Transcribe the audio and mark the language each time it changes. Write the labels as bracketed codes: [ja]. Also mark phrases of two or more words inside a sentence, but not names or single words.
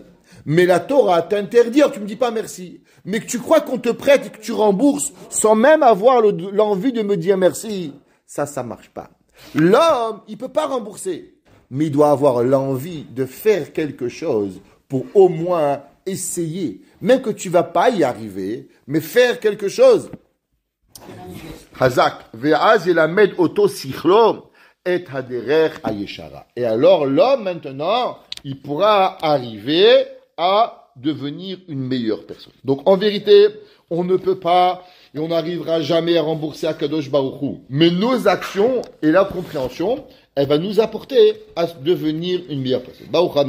[fr] Mais la Torah t'interdit, tu ne me dis pas merci. Mais que tu crois qu'on te prête et que tu rembourses sans même avoir l'envie de me dire merci, ça marche pas. L'homme, il peut pas rembourser, mais il doit avoir l'envie de faire quelque chose pour au moins essayer. Même que tu vas pas y arriver, mais faire quelque chose. [he] חזק, ואז ילמד אותו שכלו את הדרך הישרה. [fr] Et alors l'homme maintenant, il pourra arriver à devenir une meilleure personne. Donc en vérité, on ne peut pas et on n'arrivera jamais à rembourser à Kadosh Baruch Hu. Mais nos actions et la compréhension, elle va nous apporter à devenir une meilleure personne.